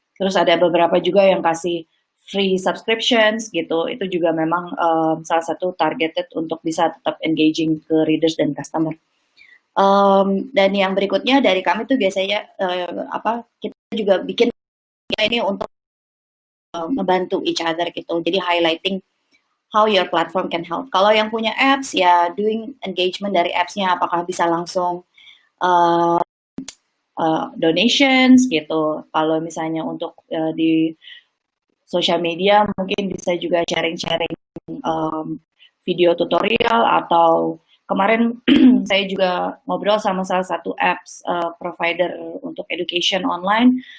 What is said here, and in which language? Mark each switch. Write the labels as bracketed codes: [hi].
[id] Terus ada beberapa juga yang kasih free subscriptions gitu. Itu juga memang salah satu targeted untuk bisa tetap engaging ke readers dan customer. Dan yang berikutnya dari kami tuh biasanya kita juga bikin ini untuk membantu [en] each other [id] gitu. [en] Jadi highlighting how your platform can help. [id] Kalau yang punya apps ya doing engagement dari apps-nya, apakah bisa langsung donations gitu. Kalau misalnya untuk di social media mungkin bisa juga sharing-sharing video tutorial, atau kemarin saya juga ngobrol sama salah satu apps provider untuk education online.